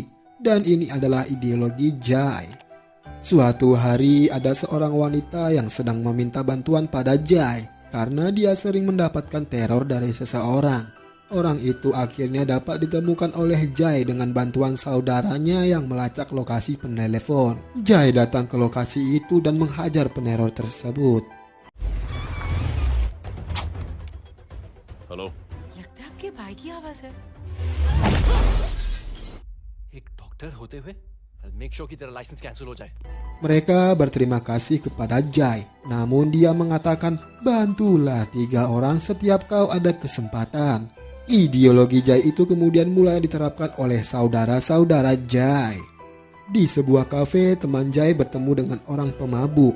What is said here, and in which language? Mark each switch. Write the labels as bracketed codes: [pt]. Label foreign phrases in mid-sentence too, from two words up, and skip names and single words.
[id] Dan ini adalah ideologi Jai. Suatu hari ada seorang wanita yang sedang meminta bantuan pada Jai karena dia sering mendapatkan teror dari seseorang. Orang itu akhirnya dapat ditemukan oleh Jai dengan bantuan saudaranya yang melacak lokasi penelepon. Jai datang ke lokasi itu dan menghajar peneror tersebut. [en] Hello. [hi] लगता है आपके भाई की आवाज है। एक डॉक्टर होते हुए [en] make sure [hi] कि तेरा लाइसेंस कैंसिल हो जाए। [id] Mereka berterima kasih kepada Jai, namun dia mengatakan, bantulah 3 orang setiap kau ada kesempatan. Ideologi Jai itu kemudian mulai diterapkan oleh saudara-saudara Jai. Di sebuah kafe, teman Jai bertemu dengan orang pemabuk.